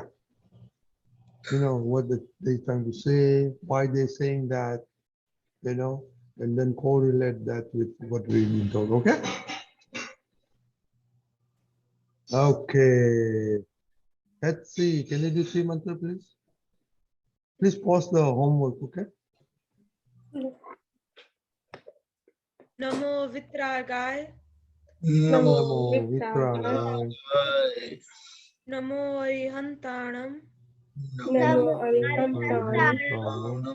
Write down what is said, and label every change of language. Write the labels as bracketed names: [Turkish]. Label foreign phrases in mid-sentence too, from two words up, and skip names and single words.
[English] You know, what they're trying to say, why they're saying that, you know, and then correlate that with what we've been told, okay? Okay. Let's see, can you do three mantra, please? Please pause the homework, okay? [Prakrit languages] णमो वीतरागाय. Namo Vitraya. णमो अरिहंताणं. णमो अरिहंताणं.